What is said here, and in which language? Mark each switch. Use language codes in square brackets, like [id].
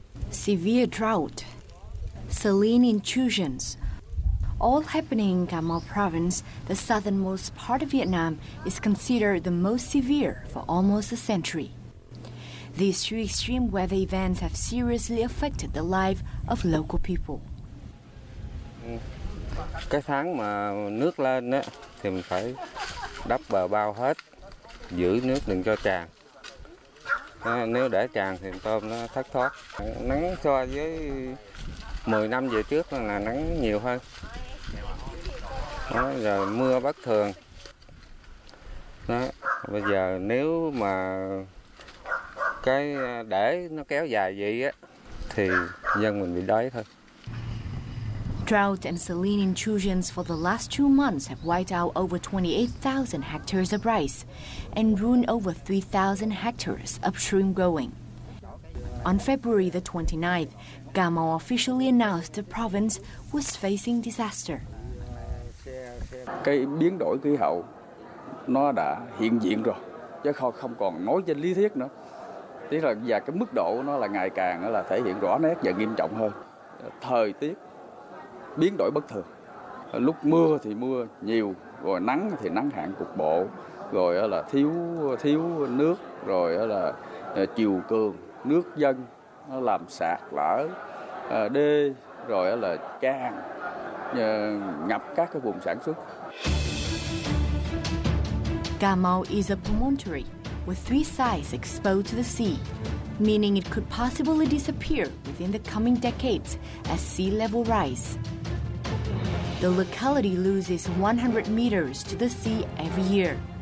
[en] Severe drought, saline intrusions, all happening in Cà Mau province, the southernmost part of Vietnam, is considered the most severe for almost a century. These 2 extreme weather events have seriously affected the life of local people. [vi] Cái tháng mà nước lên á, thì mình phải đắp bờ bao hết, giữ nước đừng cho tràn. Nếu để tràn thì tôm nó thất thoát. Nắng so với 10 năm về trước là nắng nhiều hơn. Đó, rồi mưa bất thường. Đó, bây giờ nếu mà cái để nó kéo dài vậy á thì dân mình bị đói thôi. [en] Drought and saline intrusions for the last 2 months have wiped out over 28,000 hectares of rice and ruined over 3,000 hectares of shrimp growing. On February the 29th, Cà Mau officially announced the province was facing disaster. [vi] Cái biến đổi khí hậu nó đã hiện diện rồi, chứ không còn nói trên lý thuyết nữa. Tức là và cái mức độ nó là ngày càng là thể hiện rõ nét và nghiêm trọng hơn. Thời tiết biến đổi bất thường, lúc mưa thì mưa nhiều, rồi nắng thì nắng hạn cục bộ, rồi là thiếu nước, rồi là triều cường, nước dâng nó làm sạt lở đê, rồi là tràn ngập các cái vùng sản xuất. [en] Cà Mau is a promontory with 3 sides exposed to the sea, meaning it could possibly disappear within the coming decades as sea level rise. The locality loses 100 meters to the sea every year.